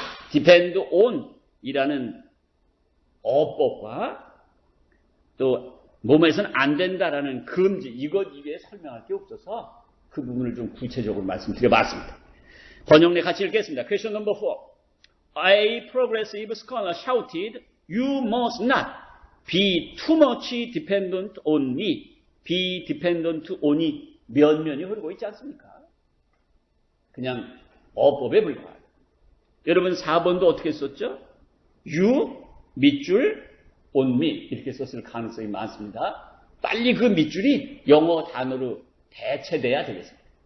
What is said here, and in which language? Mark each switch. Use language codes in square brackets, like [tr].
[ko] depend on 이라는 어법과 또 뭐뭐에서는 안 된다라는 금지 이것 이외에 설명할 게 없어서 그 부분을 좀 구체적으로 말씀드려봤습니다. 번역내 같이 읽겠습니다. [en] Question number 4. A progressive scholar shouted, You must not be too much dependent on me. [ko] be dependent on이 면면이 흐르고 있지 않습니까? 그냥 어법에 불과해요. 여러분 4번도 어떻게 썼죠? You 밑줄 on me 이렇게 썼을 가능성이 많습니다. 빨리 그 밑줄이 영어 단어로 대체돼야 되겠습니다.